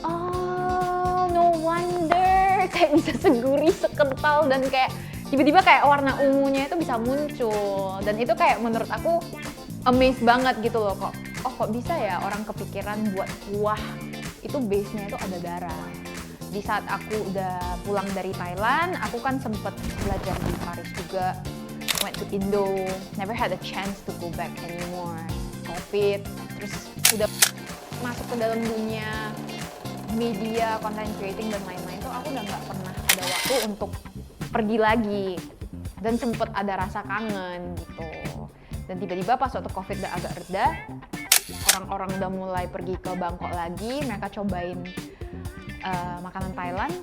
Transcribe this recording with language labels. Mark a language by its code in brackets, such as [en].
[en] Oh, no wonder. [id] Kayak bisa segurih, sekental, dan kayak tiba-tiba kayak warna ungunya itu bisa muncul. Dan itu kayak menurut aku amazed banget gitu loh kok. Oh kok bisa ya orang kepikiran buat kuah itu base-nya itu ada darah. Di saat aku udah pulang dari Thailand, aku kan sempet belajar di Paris juga. [en] Went to Indo, never had a chance to go back anymore. [id] COVID, terus udah masuk ke dalam dunia media, content creating dan lain-lain tuh aku udah nggak pernah ada waktu untuk pergi lagi. Dan sempet ada rasa kangen gitu. Dan tiba-tiba pas waktu COVID udah agak reda, orang-orang udah mulai pergi ke Bangkok lagi, mereka cobain makanan Thailand.